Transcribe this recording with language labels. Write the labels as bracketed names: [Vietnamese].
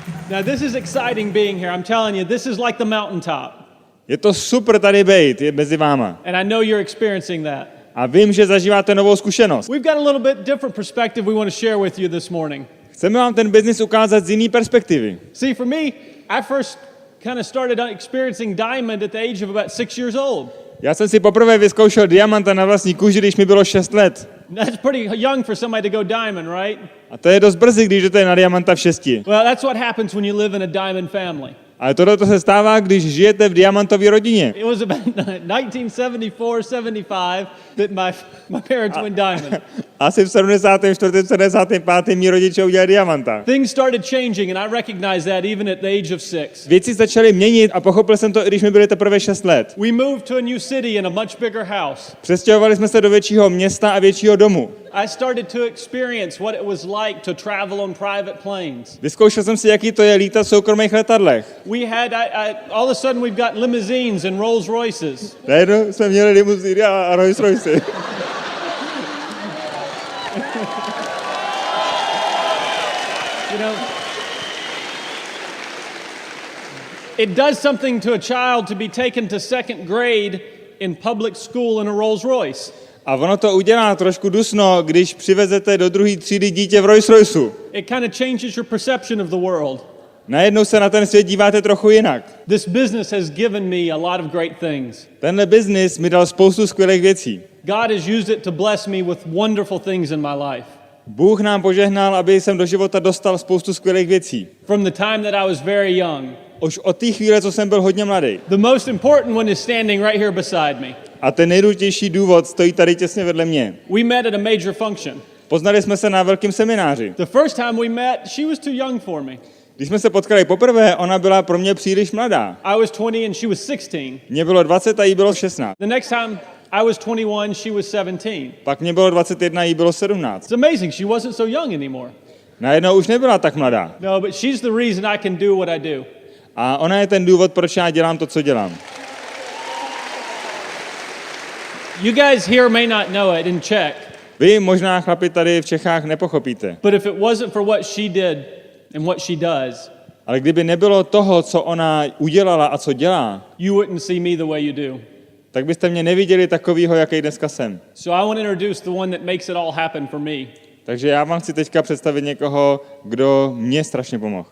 [English] Now, this is exciting being here. I'm telling you, this is like the mountaintop. [Czech] Je to super tady být, je mezi váma. [English] And I know you're experiencing that. [Czech] A vím, že zažíváte novou zkušenost. [English] We've got a little bit different perspective we want to share with you this morning. [Czech] Chceme vám ten biznis ukázat z jiné perspektivy. [English] See, for me, I first kind of started experiencing diamond at the age of about 6 years old. [Czech] Já jsem si poprvé vyzkoušel diamanta na vlastní kůži, když mi bylo 6 let. [English] That's pretty young for somebody to go diamond, right? [Czech] A to je dost brzy, když jdete na diamanta v 6. [English] Well, that's what happens when you live in a diamond family. [Czech] Ale tohle se stává, když žijete v diamantové rodině. [English] It was about 1974-75 that my parents went diamond. [Czech] Asi v 74. 75. mí rodiče udělali diamanta. [English] Things started changing and I recognized that even at the age of 6. [Czech] Věci začaly měnit a pochopil jsem to, i když mi byly teprve 6 let. [English] We moved to a new city in a much bigger house. [Czech] Přestěhovali jsme se do většího města a většího domu. [English] I started to experience what it was like to travel on private planes. [Czech] Vyzkoušel jsem si, jaký to je lítat v soukromých letadlech. [English] We had, all of a sudden we've got limousines and Rolls Royces. [Czech] Najednou jsme měli limuzíny a Rolls Royce. [English] You know, it does something to a child to be taken to second grade in public school in a Rolls Royce. [Czech] A ono to udělá trošku dusno, když přivezete do druhé třídy dítě v Rolls Royceu. [English] It kind of changes your perception of the world. [Czech] Najednou se na ten svět díváte trochu jinak. [English] This business has given me a lot of great things. [Czech] Tenhle biznis mi dal spoustu skvělých věcí. [English] God has used it to bless me with wonderful things in my life. [Czech] Bůh nám požehnal, aby jsem do života dostal spoustu skvělých věcí. [English] From the time that I was very young. [Czech] Už od té chvíle, co jsem byl hodně mladý. [English] The most important one is standing right here beside me. [Czech] A ten nejdůležitější důvod stojí tady těsně vedle mě. [English] We met at a major function. [Czech] Poznali jsme se na velkém semináři. [English] The first time we met, she was too young for me. [Czech] Když jsme se potkali poprvé, ona byla pro mě příliš mladá. [English] I was 20 and she was 16. [Czech] Mně bylo 20 a jí bylo 16. [English] The next time I was 21, she was 17. [Czech] Pak mě bylo 21 a jí bylo 17. [English] It's amazing, she wasn't so young anymore. [Czech] Najednou už nebyla tak mladá. [English] No, but she's the reason I can do what I do. [Czech] A ona je ten důvod, proč já dělám to, co dělám. [English] You guys here may not know it in Czech. [Czech] Vy možná, chlapi, tady v Čechách nepochopíte. [English] But if it wasn't for what she did and what she does, [Czech] ale kdyby nebylo toho, co ona udělala a co dělá, [English] you wouldn't see me the way you do. [Czech] Tak byste mě neviděli takovýho, jaký dneska jsem. [English] So I want to introduce the one that makes it all happen for me. [Czech] Takže já vám chci teďka představit někoho, kdo mě strašně pomohl.